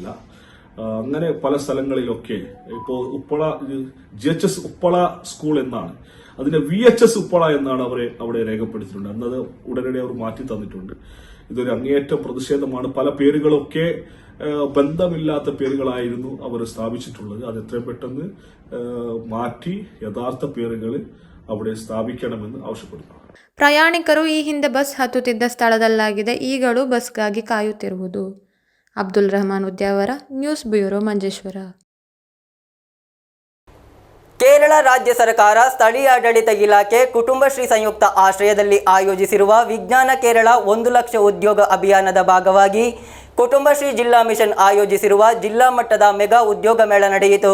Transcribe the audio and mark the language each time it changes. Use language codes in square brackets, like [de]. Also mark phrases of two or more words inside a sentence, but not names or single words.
[ml] അങ്ങനെ പല സ്ഥലങ്ങളിലൊക്കെ ഇപ്പോ ഉപ്പള GHS ഉപ്പള സ്കൂൾ എന്നാണ്, അതിന്റെ VHS ഉപ്പള എന്നാണ് അവരെ അവിടെ രേഖപ്പെടുത്തിയിട്ടുണ്ട്. അന്നത് ഉടനടി അവർ മാറ്റി തന്നിട്ടുണ്ട്. ഇതൊരു അങ്ങേയറ്റം പ്രതിഷേധമാണ്. പല പേരുകളൊക്കെ ബന്ധമില്ലാത്ത പേരുകളായിരുന്നു അവർ സ്ഥാപിച്ചിട്ടുള്ളത്. അത് എത്രയും പെട്ടെന്ന് മാറ്റി യഥാർത്ഥ പേരുകൾ അവിടെ സ്ഥാപിക്കണമെന്ന് ಆವಶ್ಯಪಡುತ್ತಾರೆ. [kn] ಪ್ರಯಾಣಿಕರು ಈ ಹಿಂದೆ ಬಸ್ ಹತ್ತುತ್ತಿದ್ದ ಸ್ಥಳದಲ್ಲಾಗಿದೆ ಈಗಲೂ ಬಸ್ಗಾಗಿ ಕಾಯುತ್ತಿರುವುದು. ಅಬ್ದುಲ್ ರಹಮಾನ್ ಉದ್ಯಾವರ, ನ್ಯೂಸ್ ಬ್ಯೂರೋ, ಮಂಜೇಶ್ವರ. ಕೇರಳ ರಾಜ್ಯ ಸರ್ಕಾರ ಸ್ಥಳೀಯಾಡಳಿತ ಇಲಾಖೆ ಕುಟುಂಬಶ್ರೀ ಸಂಯುಕ್ತ ಆಶ್ರಯದಲ್ಲಿ ಆಯೋಜಿಸಿರುವ ವಿಜ್ಞಾನ ಕೇರಳ 1 ಲಕ್ಷ ಉದ್ಯೋಗ ಅಭಿಯಾನದ ಭಾಗವಾಗಿ ಕುಟುಂಬಶ್ರೀ ಜಿಲ್ಲಾ ಮಿಷನ್ ಆಯೋಜಿಸಿರುವ ಜಿಲ್ಲಾ ಮಟ್ಟದ ಮೆಗಾ ಉದ್ಯೋಗ ಮೇಳ ನಡೆಯಿತು.